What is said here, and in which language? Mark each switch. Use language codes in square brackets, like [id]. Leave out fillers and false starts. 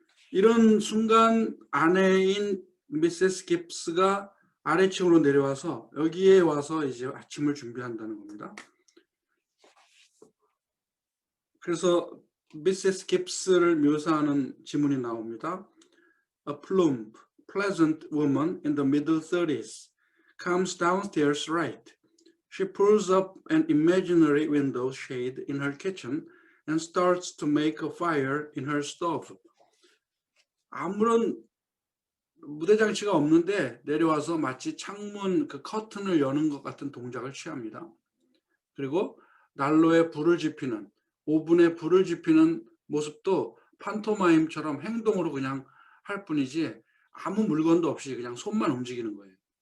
[ko] 이런 순간 아내인 미세스 깁스가 아래층으로 내려와서 여기에 와서 이제 아침을 준비한다는 겁니다. 그래서 미세스 깁스를 묘사하는 지문이 나옵니다. [en] A plump, pleasant woman in the middle 30s comes downstairs right. She pulls up an imaginary window shade in her kitchen and starts to make a fire in her stove. [ko] 아무런 무대 장치가 없는데 내려와서 마치 창문 그 커튼을 여는 것 같은 동작을 취합니다. 그리고 난로에 불을 지피는 오븐에 불을 지피는 모습도 판토마임처럼 행동으로 그냥 할 뿐이지 아무 물건도 없이 그냥 손만 움직이는 거예요.